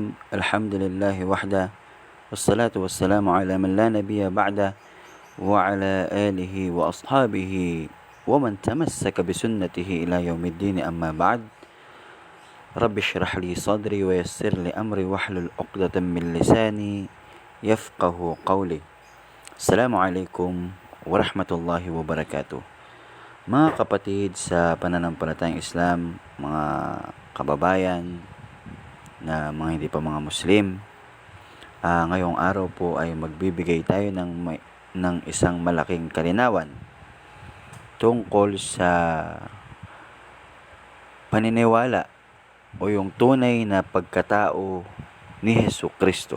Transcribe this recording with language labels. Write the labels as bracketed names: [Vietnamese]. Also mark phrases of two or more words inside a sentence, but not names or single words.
[Arabic] الحمد لله وحده، والصلاة والسلام على من لا نبي بعده، وعلى آله وأصحابه ومن تمسك بسنته إلى يوم الدين. أما بعد، رب اشرح لي صدري ويسر لي أمري واحلل عقدة من لساني يفقه قولي. السلام عليكم ورحمة الله وبركاته. [Filipino] Mga kapatid sa pananampalatayang Islam, mga kababayan na mga hindi pa mga Muslim, ngayong araw po ay magbibigay tayo ng isang malaking kalinawan tungkol sa paniniwala o yung tunay na pagkatao ni Jesucristo.